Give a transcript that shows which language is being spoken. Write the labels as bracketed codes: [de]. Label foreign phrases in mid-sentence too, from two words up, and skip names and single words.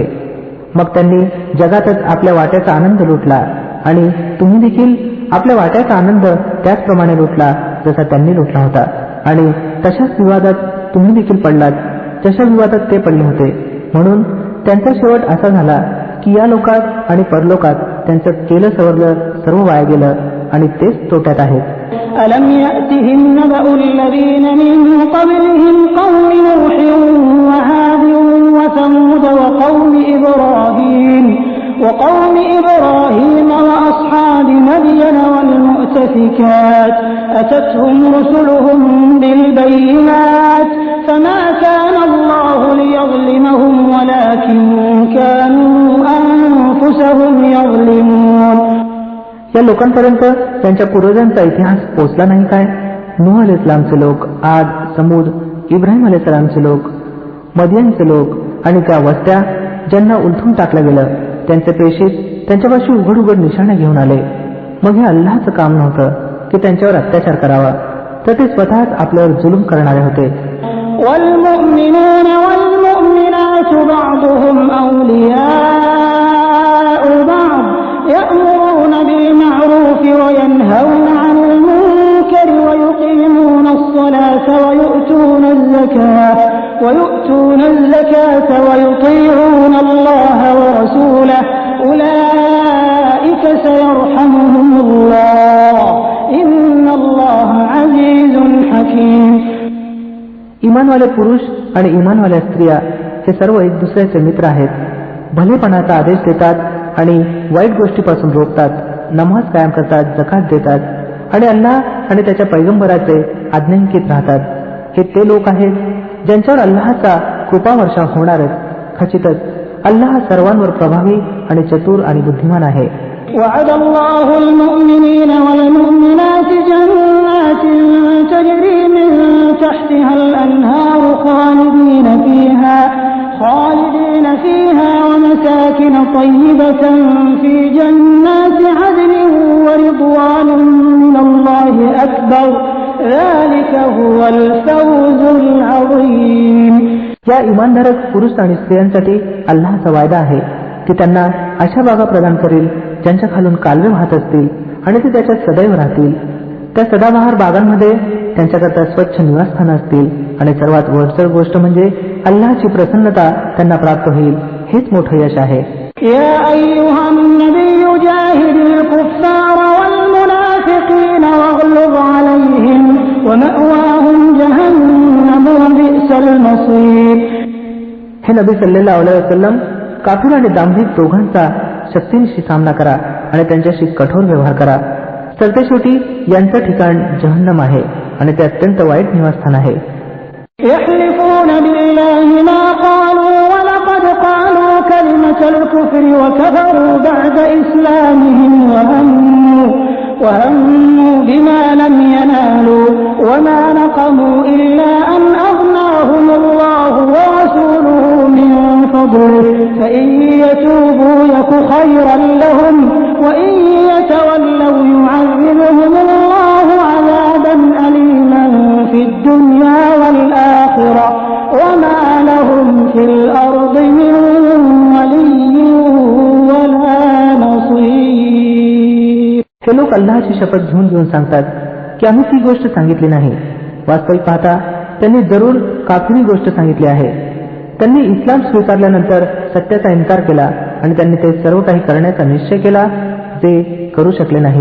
[mr] मग त्यांनी जगातच आपल्या वाट्याचा आनंद लुटला आणि तुम्ही देखील आपल्या वाट्याचा आनंद त्याचप्रमाणे लुटला जसा त्यांनी लुटला होता. आणि तशाच विवादात तुम्ही देखील पडलात जशा विवादात ते पडले होते. म्हणून त्यांचा शेवट असा झाला की या लोकात आणि परलोकात त्यांचं केलं सवरलं सर्व वाया गेलं आणि तेच तोट्यात आहेत. [ar] ألم يأتهم نبأ الذين من قبلهم قوم نوح وعاد وثمود وقوم إبراهيم وأصحاب مدين والمؤتفكات أتتهم رسلهم بالبينات فما كان الله ليظلمهم ولكن كانوا أنفسهم يظلمون. [mr] या लोकांपर्यंत त्यांच्या पूर्वजांचा इतिहास पोचला नाही काय? नूह अलैहिस्सलामचे लोक, आद, समूद, इब्राहिम अलैहिस्सलामचे लोक, मदियनचे लोक आणि त्या वस्त्या ज्यांना उलथून टाकलं गेलं त्यांचे प्रेषित त्यांच्यापाशी उघड उघड निशाणे घेऊन आले. मग हे अल्लाहचं काम नव्हतं की त्यांच्यावर अत्याचार करावा, तर ते स्वतःच आपल्यावर जुलूम करणारे होते. [ar] والمؤمنون والمؤمنات بعضهم أولياء بعض يأمرون بالمعروف وينهون عن المنكر ويقيمون الصلاة ويؤتون الزكاة ويطيعون الله ورسوله أولئك سيرحمهم الله إن الله عزيز حكيم. [mr] इमानवाले पुरुष आणि इमानवाल्या स्त्रिया हे सर्व एक दुसऱ्याचे मित्र आहेत. भलेपणाचा आदेश देतात आणि वाईट गोष्टीपासून रोखतात, नमाज कायम करतात, जकात देतात आणि अल्लाह आणि त्याच्या पैगंबराचे आज्ञांकित राहतात. हे ते लोक आहेत ज्यांच्यावर अल्लाहचा कृपावर्षाव होणारच. खचितच अल्लाह सर्वांवर प्रभावी आणि चतुर आणि बुद्धिमान आहे. [ar] وعد الله المؤمنين والمؤمنات جنات تجري من تحتها الأنهار خالدين فيها ومساكن طيبة في جنات عدن ورضوان من الله أكبر ذلك هو الفوز العظيم. [mr] या इमानधारक पुरुष आणि स्त्रियांसाठी अल्लाहचा वायदा आहे की त्यांना अशा बागा प्रदान करेल ज्यांच्या खालून कालवे वाहत असतील आणि ते त्याच्यात सदैव राहतील. त्या सदाबहार बागांमध्ये त्यांच्याकरता स्वच्छ निवासस्थानं असतील आणि सर्वात वरचढ गोष्ट म्हणजे अल्लाहची प्रसन्नता त्यांना प्राप्त होईल. हेच मोठं यश आहे. [ar] يا أيها النبي جاهد الكفار والمنافقين واغلظ عليهم ومأواهم جهنم وبئس المصير. [mr] हे नबी [ar] صلى الله عليه وسلم [mr] काफिर आणि दांभिक दोघांचा शक्तीनिशी सामना करा आणि त्यांच्याशी कठोर व्यवहार करा. सरतेशेवटी यांचं ठिकाण जहन्नम आहे आणि ते अत्यंत वाईट निवासस्थान आहे. [ar] دارك الكفر وكفروا بعد إسلامهم وهموا بما لم ينالوا وما نقموا إلا أن أغناهم الله ورسوله من فضله فإن يتوبوا يك خيرا لهم وإن يتولوا يعذبهم الله عذابا أليما في الدنيا والآخرة وما لهم في الأرض من ولي ولا نصير. [mr] हे लोक अल्लाहची शपथ घेऊन सांगतात की आम्ही ती गोष्ट सांगितली नाही. वास्तविक पाहता त्यांनी जरूर काफिरी गोष्ट सांगितली आहे. त्यांनी इस्लाम स्वीकारल्यानंतर सत्याचा इन्कार केला आणि त्यांनी ते सर्व काही करण्याचा निश्चय केला जे करू शकले नाहीत.